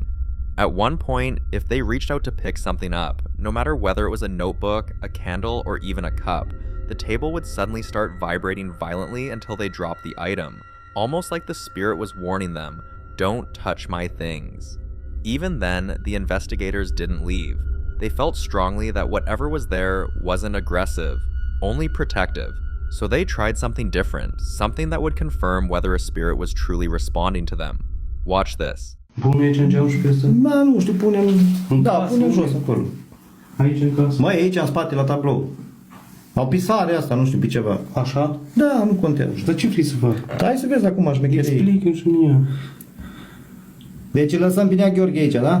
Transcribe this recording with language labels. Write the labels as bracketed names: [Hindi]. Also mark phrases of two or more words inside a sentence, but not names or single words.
[English] At one point, if they reached out to pick something up, no matter whether it was a notebook, a candle, or even a cup, the table would suddenly start vibrating violently until they dropped the item, almost like the spirit was warning them, "Don't touch my things." Even then, the investigators didn't leave. They felt strongly that whatever was there wasn't aggressive, only protective. So they tried something different, something that would confirm whether a spirit was truly responding to them. Watch this. [Romanian] Punem aici în geam și pe ăsta? Da, nu știu, punem... Da, punem jos acolo. Aici în casă? Mai aici, în spate, la tablou. O pisare asta, nu știu, pe ceva. Așa? Da, nu contează. Dar ce vrei să fac? Hai să vezi acum șmecherii. Explică-mi și mie. Deci îl lăsăm pe Nea Gheorghe aici, da?